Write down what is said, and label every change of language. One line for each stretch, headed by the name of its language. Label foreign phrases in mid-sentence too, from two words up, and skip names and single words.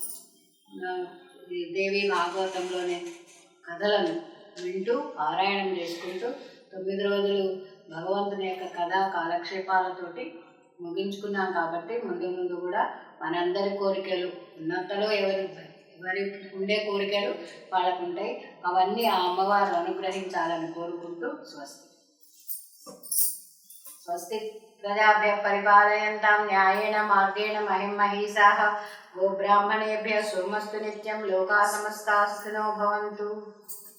Telugu: దేవి భాగవతంలోని కథలను వింటూ పారాయణం చేసుకుంటూ 9 రోజులు భగవంతుని యొక్క కథ కాలక్షేపాలతోటి ముగించుకున్నాం. కాబట్టి ముందు ముందు కూడా మనందరి కోరికలు ఉన్నంతలో ఎవరి ఉండే కోరికలు వాళ్ళకు ఉంటాయి. అవన్నీ ఆ అమ్మవారు అనుగ్రహించాలని కోరుకుంటూ స్వస్తి.
Sanskrit: స్వస్తి ప్రజాభ్య పరిపాలయంతాం న్యాయేన మార్గేణ మహిం మహీషాః గోబ్రాహ్మణేభ్యः శుభమస్తు నిత్యం లోకా సమస్తాః సుఖినో భవంతు.